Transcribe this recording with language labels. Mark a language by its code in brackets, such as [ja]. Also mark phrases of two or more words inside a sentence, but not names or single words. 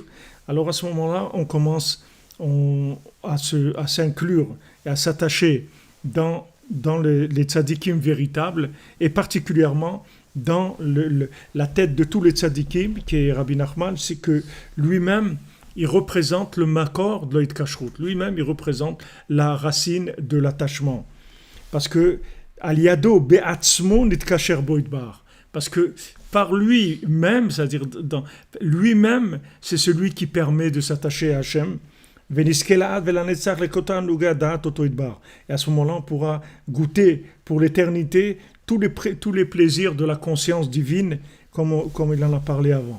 [fr] Alors à ce moment-là, on commence à s'inclure et à s'attacher dans les tzadikim véritables, et particulièrement dans la tête de tous les tzadikim, qui est Rabbi Nachman, c'est que lui-même, il représente le makor de l'hitcashrut. Lui-même, il représente la racine de l'attachement. Parce que [he] על ידו בעצמו נתקשר בו יתברך. [fr] Parce que par lui-même, c'est-à-dire dans lui-même, c'est celui qui permet de s'attacher à Hachem. Et à ce moment-là, on pourra goûter pour l'éternité tous les plaisirs de la conscience divine, comme il en a parlé avant.